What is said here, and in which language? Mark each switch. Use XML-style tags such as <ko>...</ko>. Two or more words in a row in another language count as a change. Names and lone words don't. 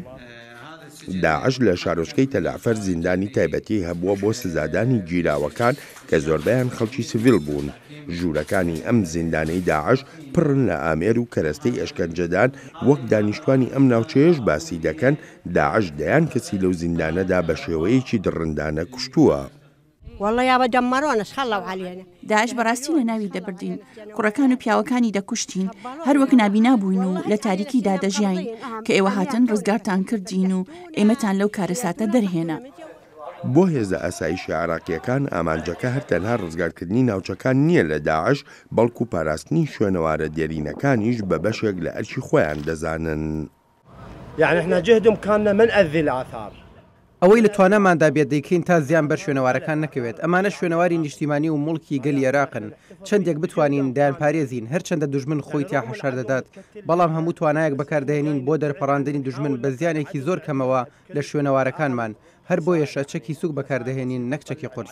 <ckb>داعش لە شارۆچکەی تەلعفەر زیندانی تایبەتی هەبووە بۆ سزادانی گیراوەکان کە زۆربیان خەڵکی سڤیل بوون. ژوورەکانی ئەم زیندانەی داعش پڕن لە ئامێر و کەرەستەی ئەشکەنجەدان وەک دانیشتوانی ئەم ناوچەیەش باسی دەکەن داعش دەیان کەسی لەو زیندانەدا بە شێوەیەکی دڕندانە کوشتووە.</ckb> <ar>والله يا بدمرونا خلوا علينا</ar> <ckb>داعش بەڕاستی لە ناوی دەبردین کوڕەکان و پیاوەکانی دەکوشتین هەروەک نابینا بووین و لە تاریکیدا دەژیاین کە ئێوە هاتن ڕزگارتان کردین و ئێمەتان لەو کارەساتە دەرهێنا. بۆ هێزە ئاسایشی عێراقیەکان ئامانجەکە هەر تەنها ڕزگارکردنی ناوچەکان نییە لە داعش بەڵکو پاراستنی شوێنەوارە دێرینەکانیش بە بەشێک لە ئەرکی خۆیان دەزانن.</ckb> <ar>يعني احنا جهدهم كان من أذي الآثار</ar> <ckb>ئەوەی لە توانەماندا بێت دەیکەین تا زیان بەر شوێنەوارەکان نەکەوێت ئەمانە شوێنەواری نیشتیمانی و مڵکی گەلی عێراقن چەندێک بتوانین دایان پارێزین هەرچەندە دوژمن خۆی تا هەشار دەدات بەڵام هەموو توانایەک بەکاردەهێنین بۆ دەرپەڕاندنی دوژمن بە زیانێکی زۆر کەمەوە لە شوێنەوارەکانمان هەر بۆیەشە چەکی سوک بەکاردەهێنین نەک چەکی قورس.</ckb>